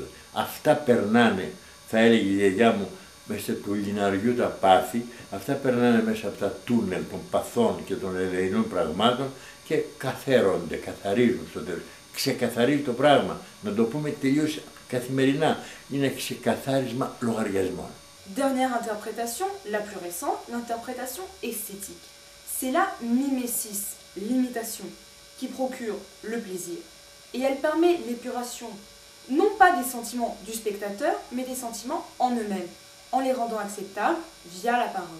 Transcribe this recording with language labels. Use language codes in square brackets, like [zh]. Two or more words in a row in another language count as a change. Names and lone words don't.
[el] Αυτά περνάνε, θα έλεγε η γιαγιά μου, μέσα του λιναριού τα πάθη, αυτά περνάνε μέσα από τα τούνελ των παθών και των ελεηνών πραγμάτων και καθαίρονται, καθαρίζουν στο τέλος. Ξεκαθαρίζει το πράγμα. Να το πούμε τελείως καθημερινά. Είναι ξεκαθάρισμα λογαριασμών. [fr] Dernière interprétation, la plus récente, l'interprétation esthétique. C'est la mimesis, l'imitation, qui procure le plaisir. Et elle permet l'épuration, non pas des sentiments du spectateur, mais des sentiments en eux-mêmes, en les rendant acceptables via la parole.